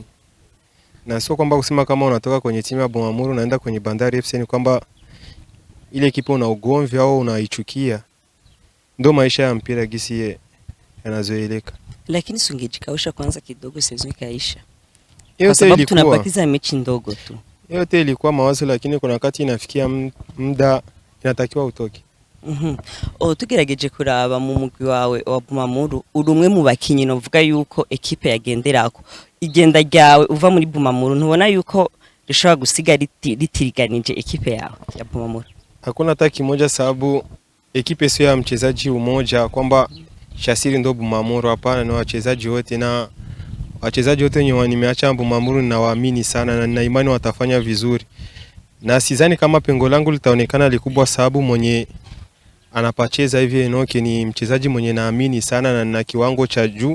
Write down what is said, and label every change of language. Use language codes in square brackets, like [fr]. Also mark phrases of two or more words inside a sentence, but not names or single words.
[sw] Na sio kwamba kusema kama unatoka kwenye timu ya Bumamuru unaenda kwenye Bandari FC ni kwamba ile kipo una ugomvi au unaichukia. Ndio maisha ya mpira gisi yanazoeleka. Lakini sungejikausha kwanza kidogo season ikaisha. Kwa sababu tunabakiza mechi ndogo tu. Yote ilikuwa mawazo, lakini kuna wakati inafikia muda inatakiwa utoke. [rn] Tugerageje kuraba mu mugwi wawe wa Bumamuru, urumwe mu bakinyi novuga yuko ekipe yagenderako. Igenda ryawe uva muri Bumamuru ntubona yuko rishobora gusiga litiriganije ekipe yawe ya Bumamuru? [sw] Hakuna hata kimoja, sababu ekipe sio ya mchezaji umoja kwamba Chassir ndo Bumamuru. Hapana, ni wachezaji wote, na wachezaji wote wenye nimeacha Bumamuru na waamini sana na nina imani watafanya vizuri. Na sidhani kama pengo langu litaonekana likubwa, sababu mwenye anapacheza hivi Enoke ni mchezaji mwenye naamini sana na kiwango cha juu.